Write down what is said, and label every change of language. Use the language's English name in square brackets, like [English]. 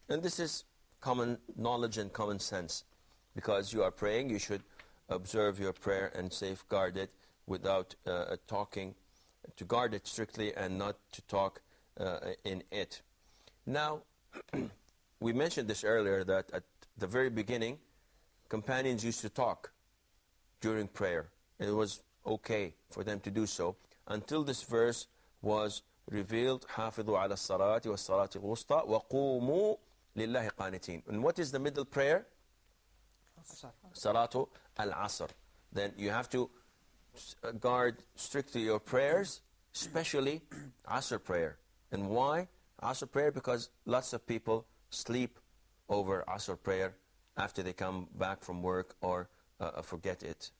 [English] And this is common knowledge and common sense. Because you are praying, you should observe your prayer and safeguard it without talking, to guard it strictly and not to talk in it. Now, we mentioned this earlier, that at the very beginning, companions used to talk during prayer. It was okay for them to do so until this verse was revealed. [Arabic] حافظوا على الصلاة والصلاة الوسطى وقوموا لله قانتين. [English] And what is the middle prayer? Salatu al-Asr. Then you have to guard strictly your prayers, especially Asr prayer. And why Asr prayer? Because lots of people sleep over Asr prayer after they come back from work or forget it.